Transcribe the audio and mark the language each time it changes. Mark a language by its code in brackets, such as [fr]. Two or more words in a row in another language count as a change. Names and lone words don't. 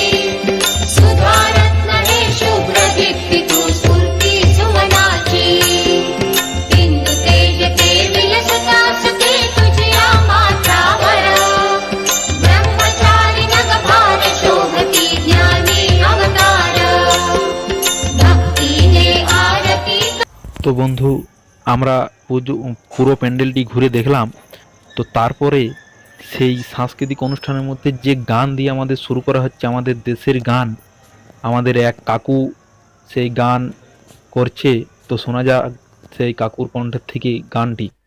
[mr] सुधारत्न हे शुभ्र दीप्ती तू स्फूर्ती सुमनाची इंदु तेज ते विलसता सते तुझ्या माथ्यावर ब्रह्मचारी नगभार शोभती ज्ञानी अवतार भक्तीने आरती [bn] তো বন্ধু, আমরা পুরো প্যান্ডেলটি ঘুরে দেখলাম। তো তারপরে সেই সাংস্কৃতিক অনুষ্ঠানের মধ্যে যে গান দিয়ে আমাদের শুরু করা হচ্ছে, আমাদের দেশের গান, আমাদের এক কাকু সেই গান করছে। তো শোনা যাক সেই কাকুর কণ্ঠের থেকে গানটি।